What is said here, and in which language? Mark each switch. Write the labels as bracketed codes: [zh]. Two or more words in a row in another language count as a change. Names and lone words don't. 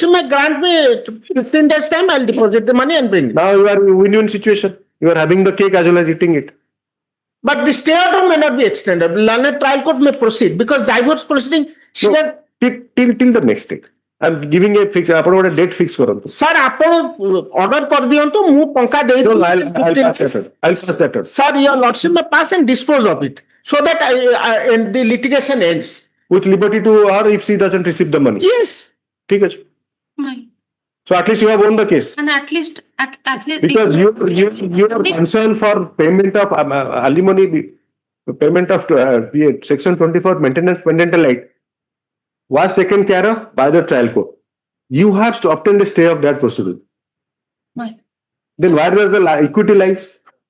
[en] You may grant me 15 days time. I'll deposit the money and bring it. Now you are in win-win situation. You are having the cake as well as eating it. But the stay order may not be extended. Learned trial court may proceed because divorce proceeding. No, till the next date. I'm giving a fix. Apart date fix करो. Sir, [or] ଆପଣ order କରିଦିଅନ୍ତୁ ମୁଁ ଟଙ୍କା ଦେଇ [en] No, I'll pass that. I'll pass that. Sir, your lordship may pass and dispose of it so that and the litigation ends. With liberty to her if she doesn't receive the money. Yes. [hi] ठीक है. [en] So at least you have won the case. And at least Because you are concerned for payment of alimony, payment of Section 24 maintenance parental right was taken care of by the trial court. You have to obtain the stay of that proceeding. Then where does the equity lies?